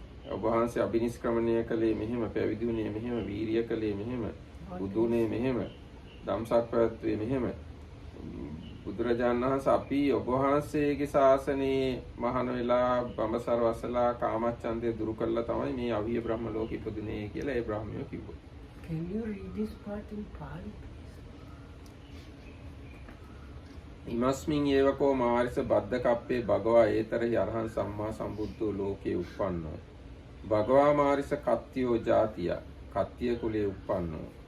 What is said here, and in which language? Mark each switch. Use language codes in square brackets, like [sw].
[si] ඔබ වහන්සේ අභිනිෂ්ක්‍රමණය කළේ මෙහෙම, පැවිදි වුණේ මෙහෙම, වීරිය කළේ මෙහෙම, බුදුනේ මෙහෙම, ධම්සක් පැවැත්වුවේ මෙහෙම. බුදුරජාණන් වහන්සේ අපි ඔබ වහන්සේගේ ශාසනයේ මහාන වෙලා බඹසර වසලා කාමච්ඡන්දය දුරු කළා තමයි මේ අවිය බ්‍රහ්ම ලෝකෙ ඉපදුනේ කියලා ඒ බ්‍රාහ්මණයෝ කිව්වා. [en] Can you read this part in Pali? [pi] ඉමස්මින් ඒවකෝ මාරිස බද්දකප්පේ භගවා ඒතරහි අරහං සම්මා සම්බුද්ධෝ ලෝකේ උප්පන්නෝ. භගවා මාරිස කත්තියෝ ජාතිය කත්තිය කුලේ උප්පන්නෝ.